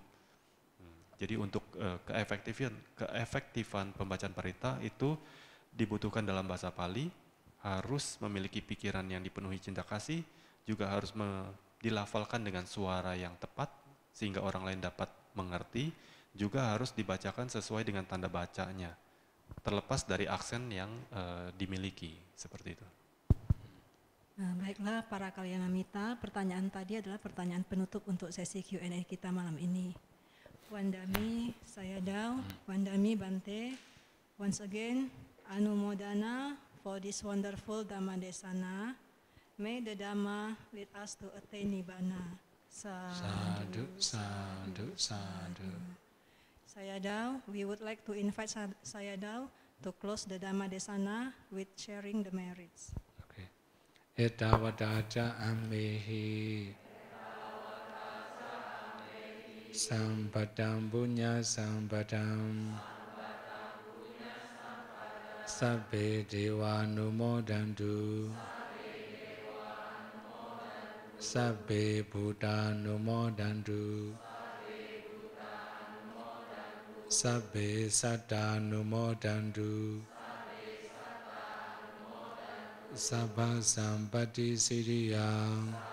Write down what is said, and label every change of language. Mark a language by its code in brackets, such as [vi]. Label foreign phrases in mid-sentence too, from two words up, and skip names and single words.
[id] Jadi untuk keefektifan pembacaan parita itu dibutuhkan dalam bahasa Pali, harus memiliki pikiran yang dipenuhi cinta kasih, juga harus dilafalkan dengan suara yang tepat sehingga orang lain dapat mengerti, juga harus dibacakan sesuai dengan tanda bacanya, terlepas dari aksen yang dimiliki, seperti itu. Nah, baiklah para Kalyanamita, pertanyaan tadi adalah pertanyaan penutup untuk sesi Q&A kita malam ini. [pi] Wandami Sayadaw, Wandami Bante, [en] once again, Anumodana for this wonderful [pi] Dhamma Desana. [en] May the Dhamma lead us to attain Nibbana. [pi] Sadhu, sadhu, sadhu. [en] Sayadaw, we would like to invite Sayadaw to close the [pi] Dhamma Desana [en] with sharing the merits. Okay. [pi] Etavadaja ammehi Sampadam punya sampadam Sabbe dewa numodantu Sabbe Buddha numodantu Sabbe Satta numodantu Sabba Sampati Siddhiyang